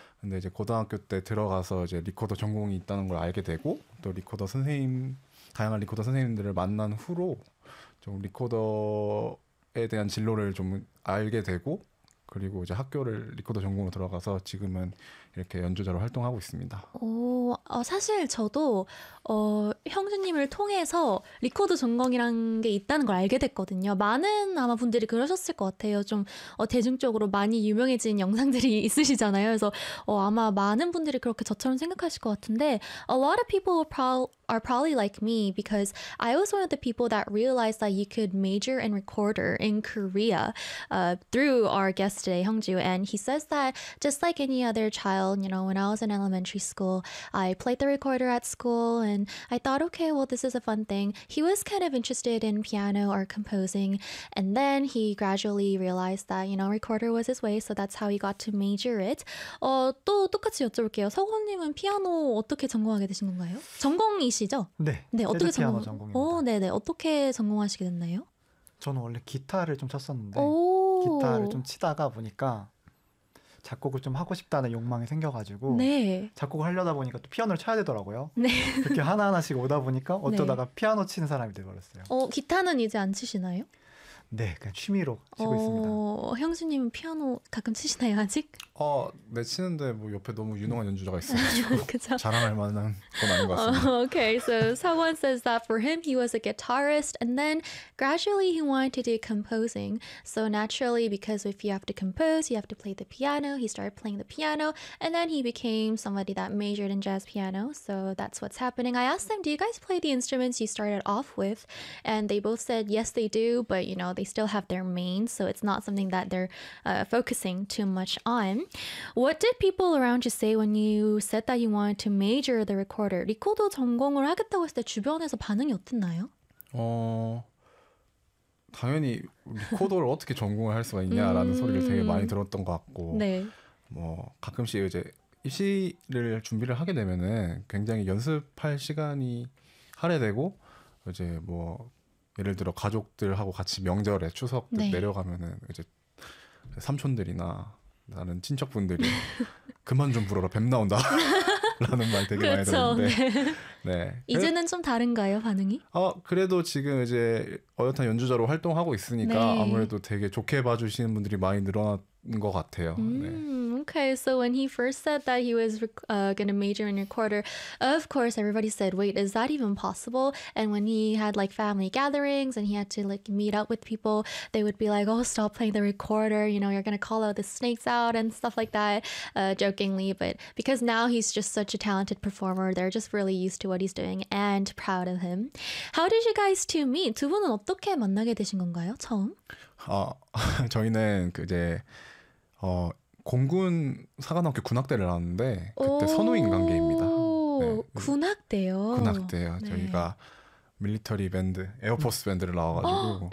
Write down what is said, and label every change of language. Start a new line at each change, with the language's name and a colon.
Korean: 근데 이제 고등학교 때 들어가서 이제 리코더 전공이 있다는 걸 알게 되고, 또 리코더 선생님, 다양한 리코더 선생님들을 만난 후로 좀 리코더에 대한 진로를 좀 알게 되고, 그리고 이제 학교를 리코더 전공으로 들어가서 지금은 이렇게 연주자로 활동하고 있습니다. 사실 저도 형주님을 통해서 리코더 전공이라는 게 있다는 걸 알게 됐거든요. 많은 아마 분들이 그러셨을 것 같아요. 좀 대중적으로 많이 유명해진 영상들이 있으시잖아요. 그래서 아마 많은 분들이 그렇게 저처럼 생각하실 것 같은데
English: A lot of people are probably like me because I was one of the people that realized that you could major in recorder in Korea through our guest today, Hyungju. And he says that just like any other child, you know, when I was in elementary school, I played the recorder at school and I thought, okay, well, this is a fun thing. He was kind of interested in piano or composing. And then he gradually realized that, you know, recorder was his way. So that's how he got to major it.
Korean: 또 똑같이 여쭤볼게요. 서건님은 피아노 어떻게 전공하게 되신 건가요? 전공이시 네, 네 어떻게 피아노 전공입니다. 네, 네 어떻게 전공하시게 됐나요? 저는 원래 기타를 좀 쳤었는데 기타를 좀 치다가 보니까 작곡을 좀 하고 싶다는 욕망이 생겨가지고 네. 작곡을 하려다 보니까 또 피아노를 쳐야 되더라고요. 네. 그렇게 하나하나씩 오다 보니까 어쩌다가 네. 피아노 치는 사람이 되어버렸어요. 기타는 이제 안 치시나요? 네, 그냥 취미로 치고 있습니다. 형수님은 피아노 가끔 치시나요, 아직? 네, 치는데 뭐 옆에 너무 유능한 연주자가 있어서 자랑할 만한 건 아닌 것 같습니다.
English: Okay, so someone says that for him, he was a guitarist, and then gradually he wanted to do composing. So naturally, because if you have to compose, you have to play the piano, he started playing the piano, and then he became somebody that majored in jazz piano, so that's what's happening. I asked them, do you guys play the instruments you started off with? And they both said, yes, they do, but you know, they still have their main, so it's not something that they're focusing too much on. What did people around you say when you said that you wanted to major the recorder?
Korean: 리코더 전공을 하겠다고 했을 때 주변에서 반응이 어땠나요? 당연히 리코더를 어떻게 전공을 할 수가 있냐라는 소리를 되게 많이 들었던 것 같고 네. 뭐 가끔씩 이제 입시를 준비를 하게 되면은 굉장히 연습할 시간이 할애되고 이제 뭐 예를 들어 가족들하고 같이 명절에 추석 때 네. 내려가면은 이제 삼촌들이나 나는 친척분들이 그만 좀 불어라 뱀 나온다 라는 말 되게 그렇죠. 많이 들었는데 네. 이제는 좀 다른가요 반응이? 그래도 지금 이제 어엿한 연주자로 활동하고 있으니까 네. 아무래도 되게 좋게 봐주시는 분들이 많이 늘어났 것 같아요.
English: Okay, so when he first said that he was gonna major in recorder, of course everybody said, wait, is that even possible? And when he had like family gatherings and he had to like meet up with people, they would be like, oh, stop playing the recorder, you know, you're gonna call out the snakes out and stuff like that, jokingly. But because now he's just such a talented performer, they're just really used to what he's doing and proud of him. How did you guys two meet?
Korean: 두 분은 어떻게 만나게 되신 건가요, 처음? 저희는 이제 공군 사관학교 군악대를 나왔는데 그때 선후인 관계입니다. 네. 군악대요? 군악대요. 네. 저희가 밀리터리 밴드, 에어포스 밴드를 나와가지고